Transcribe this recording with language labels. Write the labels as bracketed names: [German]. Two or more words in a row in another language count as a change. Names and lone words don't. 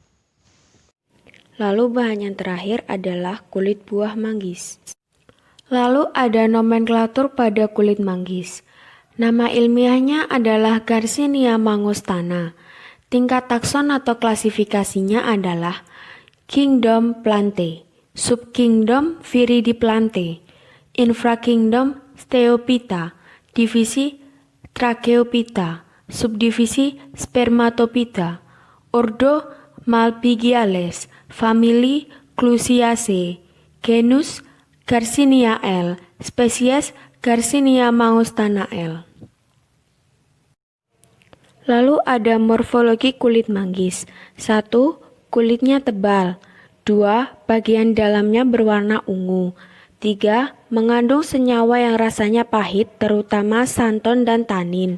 [Indonesian] Lalu bahan yang terakhir adalah kulit buah manggis. Lalu ada nomenklatur pada kulit manggis. Nama ilmiahnya adalah Garcinia mangostana. Tingkat takson atau klasifikasinya adalah Kingdom Plantae, Subkingdom Viridiplanthae, Infrakingdom Steophyta, Divisi Tracheophyta, Subdivisi Spermatophyta, Ordo Malpighiales, Famili Clusiaceae, Genus Garcinia L, Spesies Garcinia mangostana L. Lalu ada morfologi kulit manggis. 1. Kulitnya tebal. 2. Bagian dalamnya berwarna ungu. 3. Mengandung senyawa yang rasanya pahit, terutama santon dan tanin.